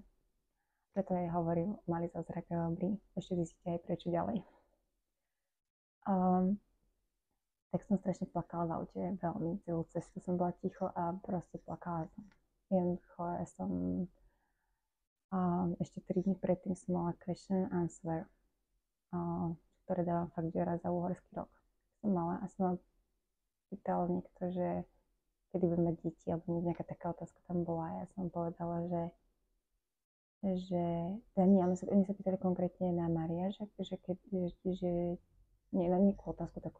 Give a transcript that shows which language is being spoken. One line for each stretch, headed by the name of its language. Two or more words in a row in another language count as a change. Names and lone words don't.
Slovak: Preto aj hovorím, malý zázrak je dobrý. Ešte zistíte aj prečo ďalej. Tak som strašne plakala v aute, veľmi celú cestu som bola ticho a proste plakala som. Jednoducho ja som ešte 3 dní predtým som mala
English: question and swear,
Slovak: ktoré dávam fakt že raz za uhorský rok. Som mala a som ma pýtal niekto, že kedy budem mať deti, alebo nejaká taká otázka tam bola a ja som povedala, že nie, oni sa pýtali konkrétne na Maria, že nie, na nejakú otázku takú.